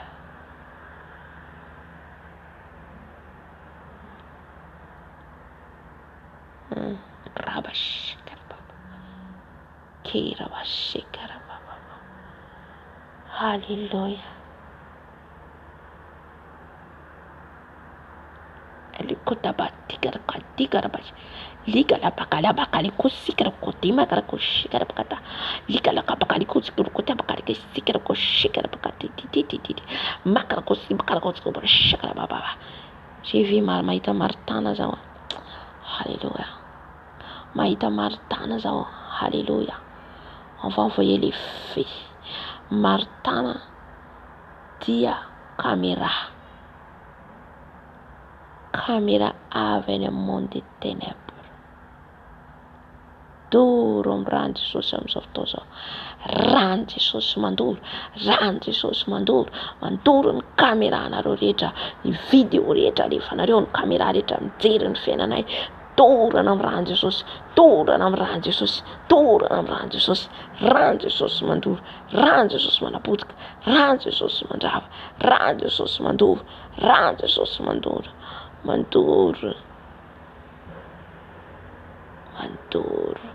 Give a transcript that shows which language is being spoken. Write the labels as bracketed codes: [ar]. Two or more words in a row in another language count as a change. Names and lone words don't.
[mg] Hallelujah. Liga la bakala bakali kusikara kotima kara kushikara bakata liga la bakali kusikara kota bakali kusikara kushikara bakati titi makara kusikara bakala kusikara shikara baba. [fr] J'ai vu [mg] mahita martana zao. Alléluia. Mahita martana zao. Alléluia. [fr] On va envoyer les feux. [mg] Martana dia caméra avy any amin'ny [fr] monde des ténèbres. [mg] Doro amin'ny rano Jesosy amin'izao fotoana izao. Rano Jesosy mandoro, rano Jesosy mandoro, mandoro ny caméra anareo rehetra, ny vidéo rehetra alefanareo, ny caméra rehetra mijery ny fiainanay. Dorana amin'ny rano Jesosy, dorana amin'ny rano Jesosy, dorana amin'ny rano Jesosy, rano Jesosy mandoro, rano Jesosy manapotika, rano Jesosy mandrava, rano Jesosy mandoro, rano Jesosy mandoro, mandoro, mandoro.